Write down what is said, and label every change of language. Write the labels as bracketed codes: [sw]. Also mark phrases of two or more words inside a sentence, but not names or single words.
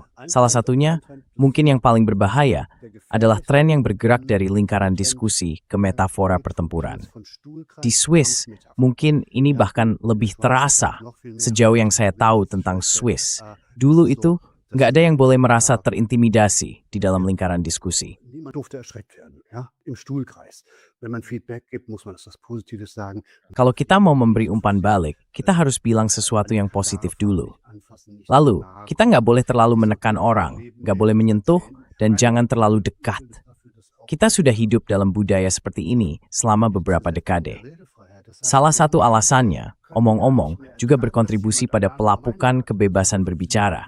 [id] Salah satunya, mungkin yang paling berbahaya, adalah tren yang bergerak dari lingkaran diskusi ke metafora pertempuran. Di Swiss, mungkin ini bahkan lebih terasa sejauh yang saya tahu tentang Swiss. Dulu itu, nggak ada yang boleh merasa terintimidasi di dalam lingkaran diskusi. [de] Niemand durfte erschreckt werden, ja, im Stuhlkreis. Wenn man Feedback gibt, muss man das Positives sagen. [id] Kalau kita mau memberi umpan balik, kita harus bilang sesuatu yang positif dulu. Lalu, kita nggak boleh terlalu menekan orang, nggak boleh menyentuh, dan jangan terlalu dekat. Kita sudah hidup dalam budaya seperti ini selama beberapa dekade. Salah satu alasannya, omong-omong, juga berkontribusi pada pelapukan kebebasan berbicara.